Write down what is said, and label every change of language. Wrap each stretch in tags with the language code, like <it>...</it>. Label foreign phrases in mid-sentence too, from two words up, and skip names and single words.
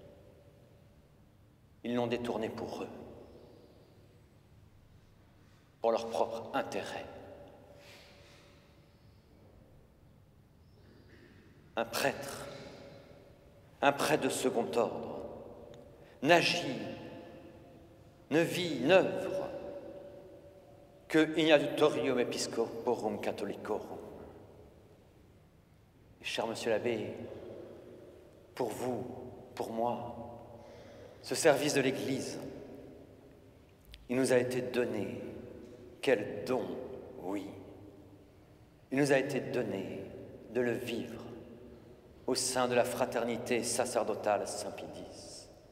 <fr>Ils l'ont détourné pour eux, pour leur propre intérêt. Un prêtre de second ordre, n'agit, ne vit, n'œuvre que</fr> <la>in adiutorium episcoporum catholicorum.</la> <fr>Et cher monsieur l'abbé, pour vous, pour moi, ce service de l'Église, il nous a été donné. Quel don, oui. Il nous a été donné de le vivre au sein de la fraternité sacerdotale Saint-Pédis.</fr>